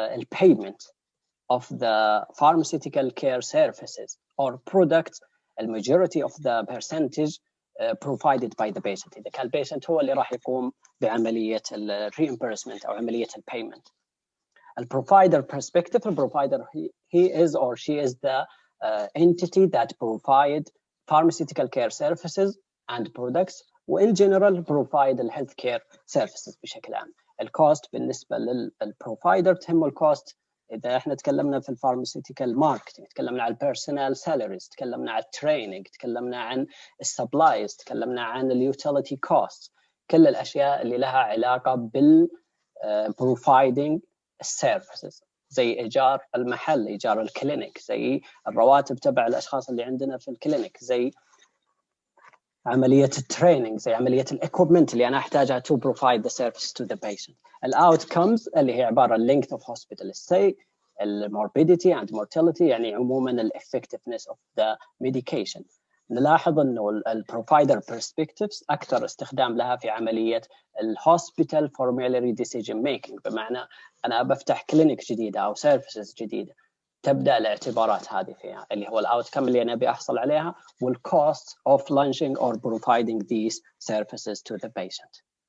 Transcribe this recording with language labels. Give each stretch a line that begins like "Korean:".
English: payment of the pharmaceutical care services or products, the majority of the percentage provided by the patient.
Arabic: إذا كان البيشنت هو اللي راح يقوم بعملية reimbursement أو عملية payment.
English: The provider perspective, the provider he is or she is the entity that provide pharmaceutical care services and products, وin general provide the healthcare services
Arabic: بشكل عام. الكوست بالنسبة للبروفايدر تهمه الكوست. إذا إحنا تكلمنا في الفارماسيوتيكال ماركتينج، تكلمنا عن البيرسونال سالاريز، تكلمنا عن التريننج، تكلمنا عن السبلايز، تكلمنا عن اليوتيليتي كوست، كل الأشياء اللي لها علاقة بال providing السيرفيسز، زي إيجار المحل، إيجار الكلينيك، زي الرواتب تبع الأشخاص اللي عندنا في الكلينيك، زي عملية التريننج، زي عملية الإكوبمنت اللي أنا أحتاجها
English: to provide the service to the patient. الoutcomes اللي هي عبارة عن length of hospital stay، morbidity and mortality،
Arabic: يعني عموما
English: effectiveness of the medication.
Arabic: نلاحظ إنه البروفايدر perspectives أكثر استخدام لها في عملية الhospital formulary decision making، بمعنى أنا بفتح كلينيك جديدة أو services جديدة، تبدأ الاعتبارات هذه فيها اللي هو الأوتكم اللي أنا أبي أحصل عليها وال
English: cost of launching or providing these services to the patient.